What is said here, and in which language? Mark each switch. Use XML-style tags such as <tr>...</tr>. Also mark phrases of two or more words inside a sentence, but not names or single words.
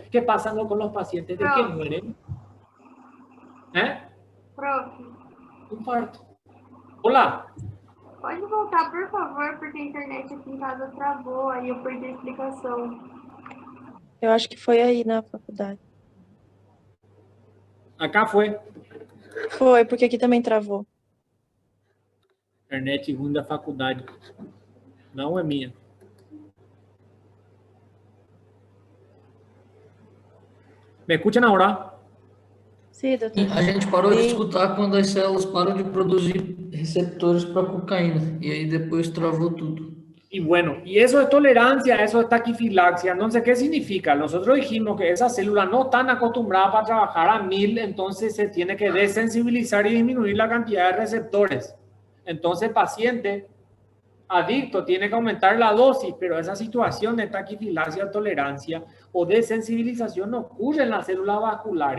<es>¿Qué pasa con los pacientes? ¿De qué mueren?</es> <pt>Prof,</pt> <es>Infarto. Hola.</es> <pt>pode voltar, por favor, porque a internet aqui em casa travou, aí eu perdi a explicação. Eu acho que foi aí na faculdade.</pt> <es>Acá fue.</es> <pt>Foi, porque aqui também travou. Internet ruim da faculdade. Não é minha.</pt> <es>¿Me escuchan ahora?</es> <pt>Sim, doutor. A gente parou de Sim. escutar quando as células param de produzir receptores para cocaína. E aí depois travou tudo.</pt> <es>Y bueno, y eso es tolerancia, eso es taquifilaxia. Entonces, ¿qué significa? Nosotros dijimos que esas células no están acostumbradas para trabajar a 1000, entonces se tiene que desensibilizar y disminuir la cantidad de receptores. Entonces, paciente adicto tiene que aumentar la dosis, pero esa situación de taquifilaxia, tolerancia o desensibilización no ocurre en las células vasculares.</es>